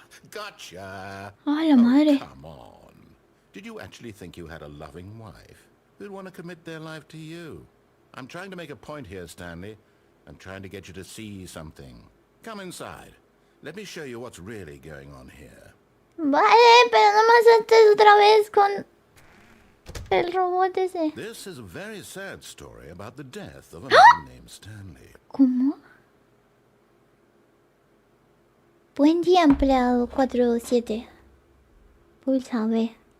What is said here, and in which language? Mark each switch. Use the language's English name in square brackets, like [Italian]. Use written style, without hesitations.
[English] Gotcha. [Spanish] ¡Ay, la madre! [English] Come on. Did you actually think you had a loving wife who'd want to commit their life to you? I'm trying to make a point here, Stanley. I'm trying to get you to see something. Come inside. Let me show you what's really going on here. [Spanish] Vale, pero no me asustes otra vez con el robot ese. [English] This is a very sad story about the death of a man named Stanley. [Spanish] ¿Cómo? Buen día, empleado 47. Pulsa B.